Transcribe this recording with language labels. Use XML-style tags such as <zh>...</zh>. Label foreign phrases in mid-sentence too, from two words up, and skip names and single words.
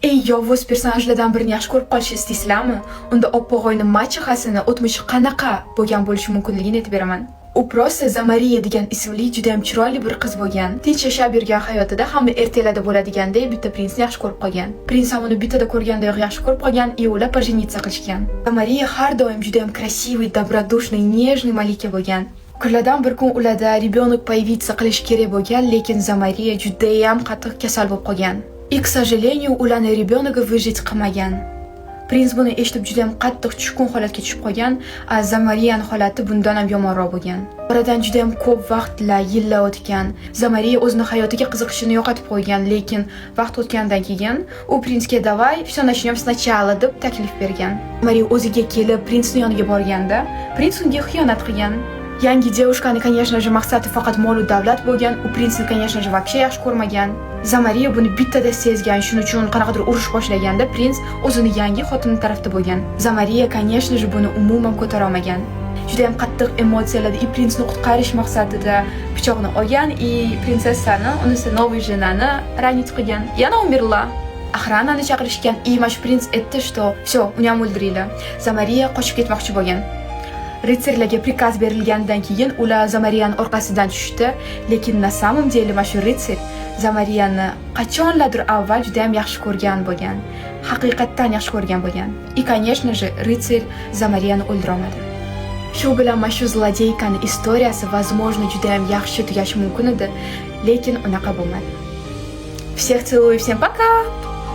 <uz>eng yovuz personajlardan birini yaxshi ko'rib qolishni istaysizlarmi? Unda Oppo'g'oyni machchahasini o'tmishi qanaqa bo'lgan bo'lishi mumkinligini aytib beraman. U prosta Zamariya degan ismli juda ham chiroyli bir qiz bo'lgan. Tinch yashab yurgan hayotida hamma ertaklarda bo'ladigandek bitta prinsni yaxshi ko'rib qolgan. Prins ham uni bittada ko'rgandayoq yaxshi ko'rib qolgan, ular пожениться qilishgan. Zamariya har doim juda ham</uz> <ru>красивый, добродушный, нежный</ru> <uz>malika bo'lgan. Kunlardan bir kun ularda</uz> <ru>ребенок появиться</ru> <uz>qilish kerak bo'lgan, lekin Zamariya juda ham qattiq kasal bo'lib qolgan.</uz> <ru>И, к сожалению, ularni ребенка выжить qilmagan.</ru> <uz>Prins buni eshitib juda ham qattiq tushkun holatga tushib qolgan, Zamariyaning holati bundan ham yomonroq bo'lgan. Oradan juda ham ko'p vaqtlar, yillar o'tgan. Zamariya o'zining hayotiga qiziqishini yo'qotib qo'ygan, lekin vaqt o'tgandan keyin u prinsga "Davay,</uz> <ru>всё начнём сначала"</ru> <uz>deb taklif bergan. Zamariya o'ziga kelib prinsning yoniga borganda, prins unga xiyonat qilgan.</uz> <ru>Yangi девушкаning, конечно же,</ru> <uz>maqsadi faqat mol va davlat bo'lgan, u prinsni,</uz> <ru>конечно же, вообще</ru> <uz>yaxshi ko'rmagan. Zamariya buni bittada sezgan, shuning uchun qanaqadir urush boshlaganda prins o'zini yangi xotini tarafda bo'lgan. Zamariya,</uz> <ru>конечно же,</ru> <uz>buni umuman ko'tara olmagan. Juda ham qattiq emotsiyalarda prinsni qutqarish maqsadida pichoqni olgan и prinsessani, unisi</uz> <ru>новый женani ранить</ru> <uz>qilgan. Yana umirla. Охранani chaqirishgan и mash prins aytdi,</uz> <ru>что всё,</ru> <uz>uni ham o'ldiringlar. Zamariya qochib ketmoqchi bo'lgan. Ritsarlarga prikaz berilgandan keyin ular Zamariyaning orqasidan tushdi, lekin</uz> <ru>на самом деле</ru> <uz>shu ritsar Zamariyani qachonlardir avval juda ham yaxshi ko'rgan bo'lgan. Haqiqatdan yaxshi ko'rgan bo'lgan.</uz> <ru>И, конечно же,</ru> <uz>ritsar Zamariyani o'ldira olmadi. Shu bilan shu zlodeykaning istoriyasi, возможно, juda ham yaxshi tugashi mumkin edi, lekin unaqa bo'lmadi.</uz> <ru>Всех целую, всем пока!</ru>